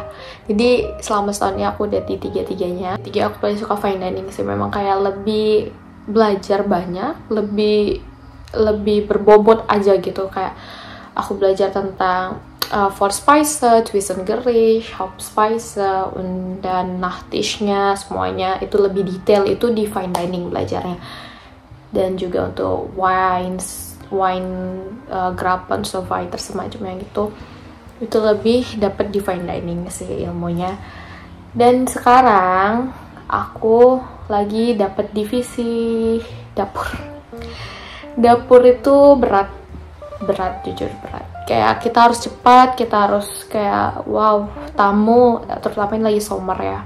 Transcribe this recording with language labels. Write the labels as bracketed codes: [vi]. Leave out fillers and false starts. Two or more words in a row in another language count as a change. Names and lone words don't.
[id] Jadi selama setahun ini aku udah di tiga-tiganya. Aku paling suka [en] fine dining [id] sih, memang kayak lebih belajar banyak, lebih berbobot aja gitu. Kayak aku belajar tentang [de] Vorspeise, Zwischengericht, Hauptspeise, [id] dan Nachtischnya, semuanya itu lebih detail, itu di [en] fine dining [id] belajarnya. Dan juga untuk wine Grapen, [de] so weiter, [id] semacamnya gitu, itu lebih dapat di [en] fine dining [id] sih ilmunya. Dan sekarang aku lagi dapat divisi dapur itu berat, jujur berat. Kayak kita harus cepat, kita harus kayak wow, tamu, terutama ini lagi summer ya.